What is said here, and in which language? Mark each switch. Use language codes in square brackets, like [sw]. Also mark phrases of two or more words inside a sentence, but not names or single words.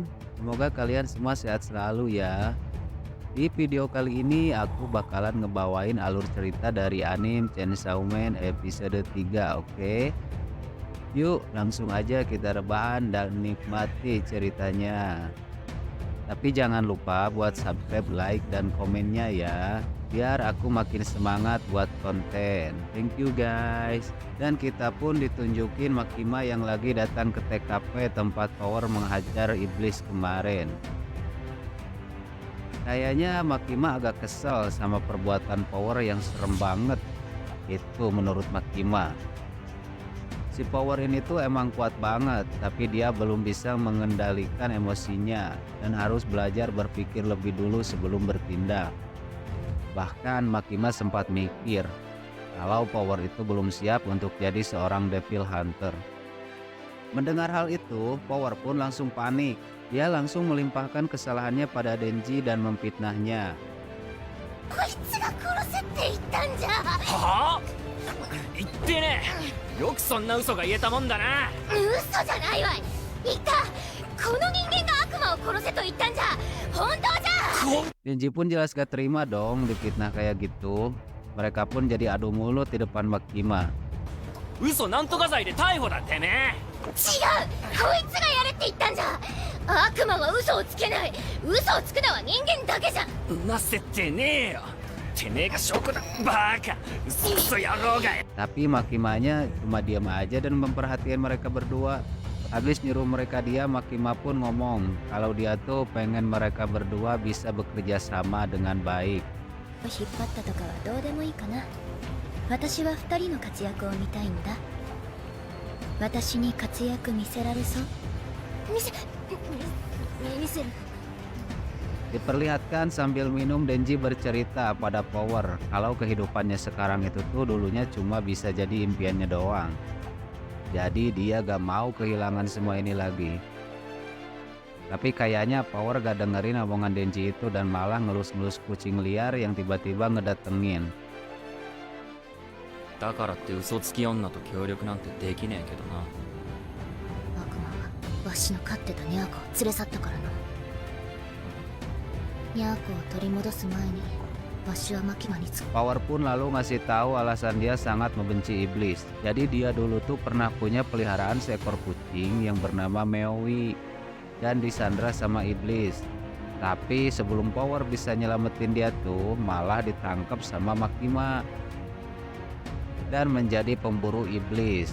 [id] Semoga kalian semua sehat selalu ya. Di video kali ini aku bakalan ngebawain alur cerita dari anime Chainsaw Man episode 3, oke? Yuk langsung aja kita rebahan dan nikmati ceritanya. Tapi jangan lupa buat subscribe, like, dan komennya ya, biar aku makin semangat buat konten. [en] Thank you guys. [id] Dan kita pun ditunjukin Makima yang lagi datang ke TKP tempat Power menghajar iblis kemarin. Kayaknya Makima agak kesel sama perbuatan Power yang serem banget. Itu menurut Makima. Si Power ini tuh emang kuat banget, tapi dia belum bisa mengendalikan emosinya dan harus belajar berpikir lebih dulu sebelum bertindak. Bahkan Makima sempat mikir kalau Power itu belum siap untuk jadi seorang [en] Devil Hunter. [id] Mendengar hal itu, Power pun langsung panik. Dia langsung melimpahkan kesalahannya pada Denji dan memfitnahnya. [ja] こいつが殺せって言ったんじゃ。はあ、言ってねえ。よくそんな嘘が言えたもんだな。嘘じゃないわい。言った。この人間が悪魔を殺せと言ったんじゃ。本当じゃ。 [id] Denji pun jelas gak terima dong difitnah kayak gitu. Mereka pun jadi adu mulut di depan Makima. [ja] 嘘なんとか罪で逮捕だってね。違う。こいつがやれって言ったんじゃ。悪魔は嘘をつけない。嘘をつくのは人間だけじゃ。なせてねえよ。てめえが証拠だ。バカ。嘘野郎が。 [id] Tapi Makimanya cuma diam aja dan memperhatikan mereka berdua. Habis nyuruh mereka diam, Makima pun ngomong kalau dia tuh pengen mereka berdua bisa bekerja sama dengan baik. [ja] 引っ張ったとかはどうでもいいかな。私は二人の活躍を見たいんだ。私に活躍見せられそう。見せる。 [id] Diperlihatkan sambil minum, Denji bercerita pada Power kalau kehidupannya sekarang itu tuh dulunya cuma bisa jadi impiannya doang. Jadi dia gak mau kehilangan semua ini lagi. Tapi kayaknya Power gak dengerin omongan Denji itu dan malah ngelus-ngelus kucing liar yang tiba-tiba ngedatengin. [ja] だからって嘘つき女と協力なんてできねえけどな。悪魔はわしの飼ってたニャーコを連れ去ったからな。ニャーコを取り戻す前にわしはマキマにつく。 [id] Power pun lalu ngasih tahu alasan dia sangat membenci iblis. Jadi dia dulu tuh pernah punya peliharaan seekor kucing yang bernama Meowi dan disandra sama iblis. Tapi sebelum Power bisa nyelamatin dia tuh malah ditangkap sama Makima dan menjadi pemburu iblis.